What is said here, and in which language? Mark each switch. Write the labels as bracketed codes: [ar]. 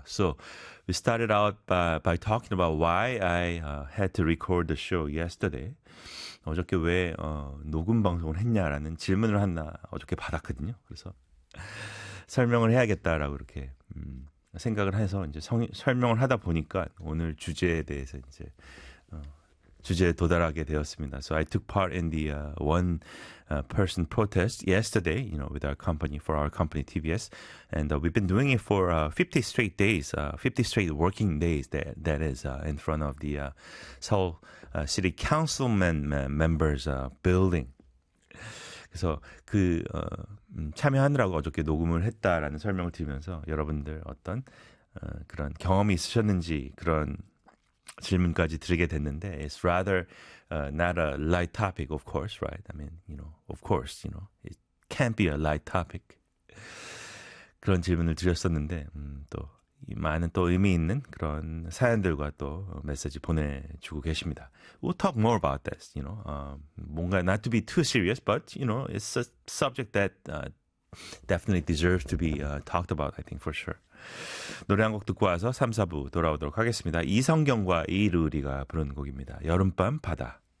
[en] So we started out by talking about why I had to record the show yesterday. [ko] 어저께 왜 녹음 방송을 했냐라는 질문을 하나 어저께 받았거든요. 그래서 설명을 해야겠다라고 이렇게 생각을 해서 이제 설명을 하다 보니까 오늘 주제에 대해서 이제 주제에 도달하게 되었습니다. [en] So I took part in the one-person protest yesterday, you know, with our company, for our company TBS. And we've been doing it for 50 straight days, 50 straight working days, that is, in front of the Seoul City Councilman members building. [ko] 그래서 그 참여하느라고 어저께 녹음을 했다라는 설명을 드리면서 여러분들 어떤 그런 경험이 있으셨는지 그런 질문까지 드리게 됐는데 [en] it's rather not a light topic, of course, right? I mean, you know, of course, you know, it can't be a light topic. [ko] 그런 질문을 드렸었는데 또 많은 또 의미 있는 그런 사연들과 또 메시지 보내주고 계십니다. [en] We'll talk more about this, you know. [ko] 뭔가 [en] not to be too serious, but, you know, it's a subject that definitely deserves to be talked about, I think, for sure. [ko] 노래 한 곡 듣고 와서 3, 4부 돌아오도록 하겠습니다. 이성경과 이루리가 부른 곡입니다. 여름밤 바다.